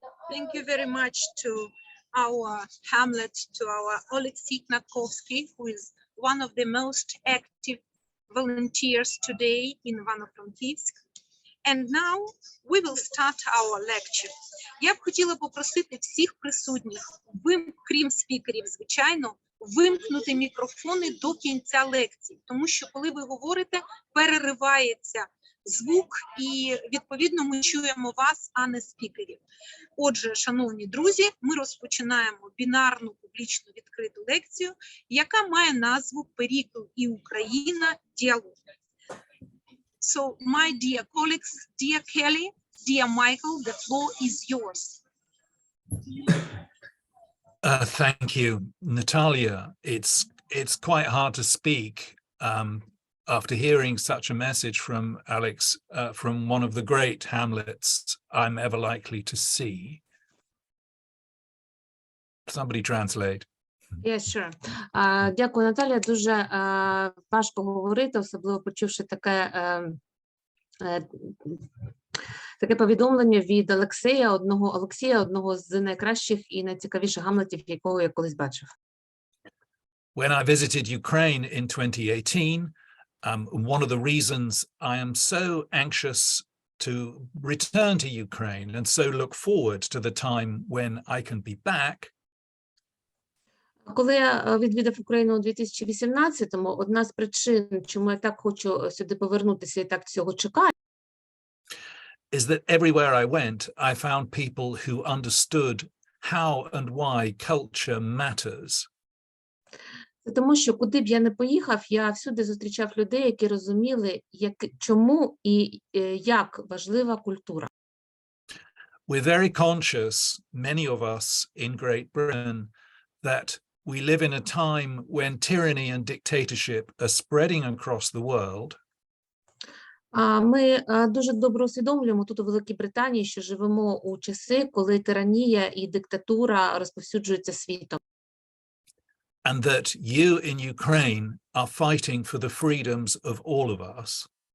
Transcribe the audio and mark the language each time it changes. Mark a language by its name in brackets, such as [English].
[English] Thank you very much to our Hamlet, to our Oleksii Knatkovsky, who is one of the most active volunteers today in Ivano-Frankivsk. And now we will start our lecture. [Ukrainian] Я б хотіла попросити всіх присутніх, крім спікерів, звичайно, вимкнути мікрофони до кінця лекції, тому що коли ви говорите, переривається звук і, відповідно, ми чуємо вас, а не спікерів. Отже, шановні друзі, ми розпочинаємо бінарну публічну відкриту лекцію, яка має назву «Перікл і Україна. Діалог». [English] So, my dear colleagues, dear Kelly, dear Michael, the floor is yours. Thank you, Natalia. It's quite hard to speak after hearing such a message from Alex, from one of the great Hamlets I'm ever likely to see. Somebody translate. Yes, sure. [Ukrainian] Дякую, Наталія. Дуже важко говорити, особливо почувши таке повідомлення від Олексія, одного з найкращих і найцікавіших гамлетів, якого я колись бачив. [English] When I visited Ukraine in 2018, one of the reasons I am so anxious to return to Ukraine and so look forward to the time when I can be back. [Ukrainian] Коли я відвідав Україну у 2018-му, одна з причин, чому я так хочу сюди повернутися і так цього чекаю, [English] is that everywhere I went, I found people who understood how and why culture matters. [Ukrainian] Це тому, що куди б я не поїхав, я всюди зустрічав людей, які розуміли, чому і як важлива культура. [English] We're very conscious, many of us in Great Britain, that we live in a time when tyranny and dictatorship are spreading across the world. [Ukrainian] Ми дуже добре усвідомлюємо тут у Великій Британії, що живемо у часи, коли тиранія і диктатура розповсюджуються світом. [English] And that you in Ukraine are fighting for the freedoms of all of us.